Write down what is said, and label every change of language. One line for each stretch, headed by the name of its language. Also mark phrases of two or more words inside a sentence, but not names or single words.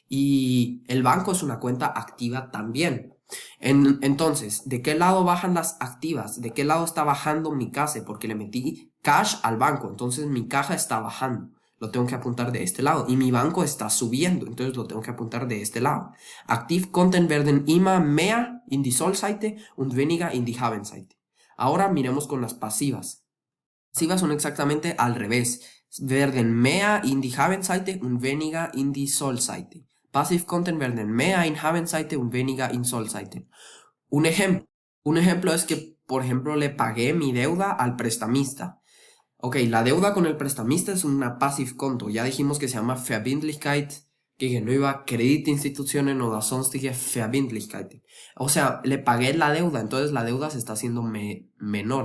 Spanish: Y el banco es una cuenta activa también. Entonces, ¿de qué lado bajan las activas? ¿De qué lado está bajando mi CASE? Porque le metí cash al banco, entonces mi caja está bajando. Lo tengo que apuntar de este lado. Y mi banco está subiendo, entonces lo tengo que apuntar de este lado.
German: Aktivkonten werden immer mehr in die Soll-Seite und weniger in die Haben-Seite.
Spanish: Ahora miremos con las pasivas. Pasivas son exactamente al revés.
German: Werden mehr in die Haben-Seite und weniger in die Soll-Seite. Passivkonten werden mehr in Haben-Seite und weniger in Soll-Seite.
Spanish: Un ejemplo es que, por ejemplo, le pagué mi deuda al prestamista. Ok, la deuda con el prestamista es una Passivkonto. Ya dijimos que se llama
German: Verbindlichkeit gegenüber Kreditinstitutionen oder sonstige Verbindlichkeiten.
Spanish: O sea, le pagué la deuda, entonces la deuda se está haciendo menor.